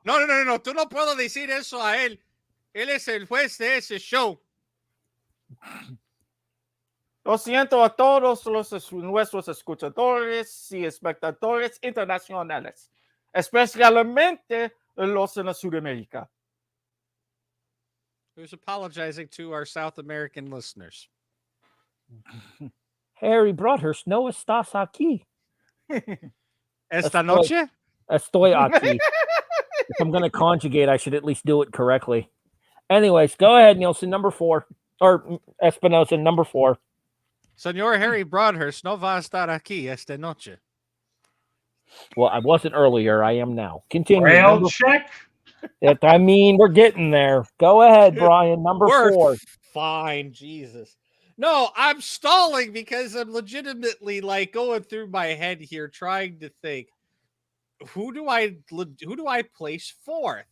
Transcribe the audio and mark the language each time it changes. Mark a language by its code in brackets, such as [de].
[es] Tú no puedo decir eso a él. Él es el juez de ese show. Lo siento a todos nuestros escuchadores y espectadores internacionales, especialmente los en Sudamérica. [en] Who's apologizing to our South American listeners? [es] Harry Broadhurst, no estás aquí. Esta noche? Estoy aquí. [en] If I'm going to conjugate, I should at least do it correctly. Anyways, go ahead, Nielsen, number 4. Or Espinosa, number 4. [es] Señor Harry Broadhurst no va a estar aquí esta noche. [en] Well, I wasn't earlier. I am now. Continue. Rail check. I mean, we're getting there. Go ahead, Brian. Number 4. Fine, Jesus. No, I'm stalling because I'm legitimately like going through my head here, trying to think who do I place 4th?